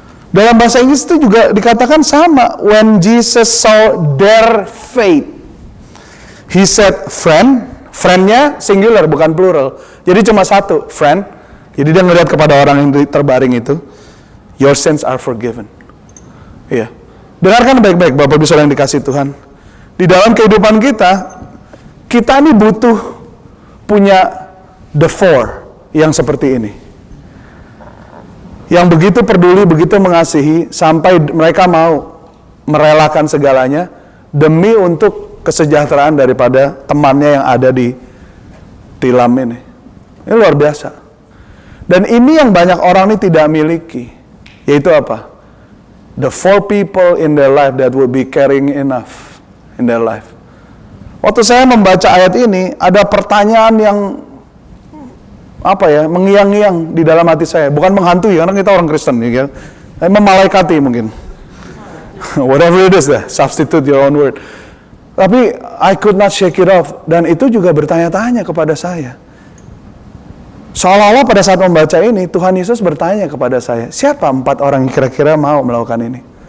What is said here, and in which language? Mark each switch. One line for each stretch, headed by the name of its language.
Indonesian: Dalam bahasa Inggris itu juga dikatakan sama.
English: When Jesus saw their faith, he said, "Friend,
Indonesian: Friend-nya singular, bukan plural. Jadi cuma satu, friend. Jadi dia ngelihat kepada orang yang terbaring itu,
English: your sins are forgiven.
Indonesian: Iya. Dengarkan baik-baik Bapak Ibu Saudara yang dikasih Tuhan. Di dalam kehidupan kita ini butuh punya the four yang seperti ini. Yang begitu peduli, begitu mengasihi, sampai mereka mau merelakan segalanya demi untuk kesejahteraan daripada temannya yang ada di tilam ini. Ini luar biasa. Dan ini yang banyak orang ini tidak miliki. Yaitu apa?
English: The four people in their life that will be caring enough in their life.
Indonesian: Waktu saya membaca ayat ini, ada pertanyaan yang mengiang-ngiang di dalam hati saya. Bukan menghantui, karena kita orang Kristen, ya. Memalaikati mungkin.
English: Whatever it is, substitute your own word. Tapi I could not shake it off.
Indonesian: Dan itu juga bertanya-tanya kepada saya. Seolah-olah pada saat membaca ini, Tuhan Yesus bertanya kepada saya, siapa 4 orang yang kira-kira mau melakukan ini?